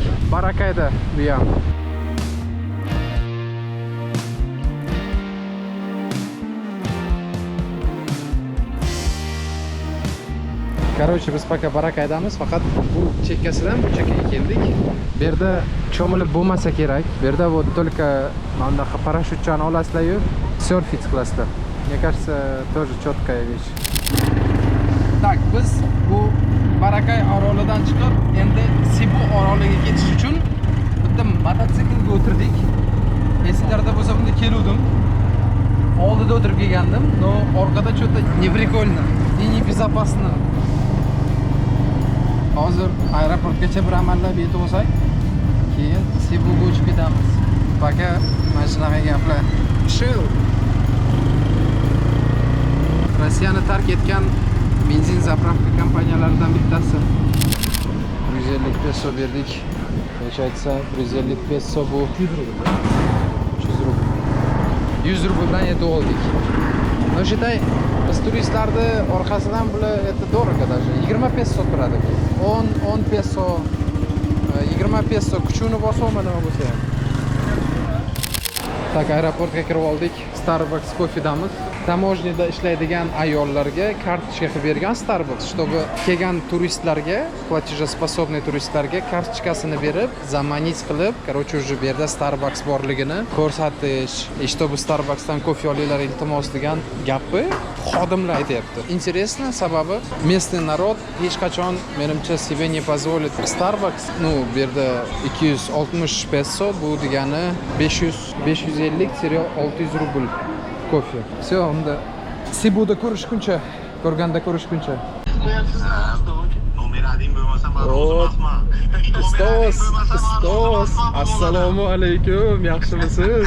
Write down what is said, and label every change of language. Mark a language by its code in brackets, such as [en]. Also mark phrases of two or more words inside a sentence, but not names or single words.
[uz] Barakayda bu ham. Короче, biz пока Barakaydamiz, faqat bu chekkasidan bu chekkaga keldik. Bu yerda cho'milib bo'lmasa kerak. Bu yerda [ru] вот только [uz] mana parashyutchani olasizlar-yu, surfing qilasizlar. [ru] Мне кажется, тоже четкая вещь. Так, [uz] biz bu Barakay orolidan chiqib, endi Cebu oroliga ketish uchun bitta mototsiklga o'tirdik. Esinglarda bo'lsa, bunda keluvdim. Oldida o'tirib kelgandim, но orqada [ru] что-то не прикольно и не безопасно. [uz] Hozir aeroportgacha bir amallab yetib olsak, keyin Cebuga uchib ketamiz. Paka, mana shunaqa gaplar. Chill. Rossiyani tark etgan benzin zapravka kompaniyalaridan bittasi. 150 peso berdik. Necha aytsa, 150 peso bu 100 rubl. 100 rubldan yetib oldik. [ru] Но считай, [uz] biz turistlarni orqasidan bular [ru] это дорого даже. [uz] 20 peso turadi bu. 10 peso, 20 peso kuchuni bosaman nima bo'lsa ham. Tak, aeroportga kirib oldik. Starbucks kofedamiz. Tamozniyada ishlaydigan ayollarga kartochka qilib bergan Starbucks, чтобы kelgan turistlarga, платежеспособный turistlarga kartochkasini berib, zamonit qilib, [ru] короче, уже [uz] bu yerda Starbucks borligini ko'rsatish, чтобы Starbucksdan kofe olinglar iltimos degan gapni xodimlar aytayapti. [ru] Интересно, sababi местный народ [uz] hech qachon menimcha [ru] себе не позволит. Starbucks, ну, [uz] bu yerda 260 peso, bu degani 550 600 rubl kofe. Все, unda Cebuda ko'rishguncha, ko'rganda ko'rishguncha. Ustos, assalomu alaykum, yaxshimisiz?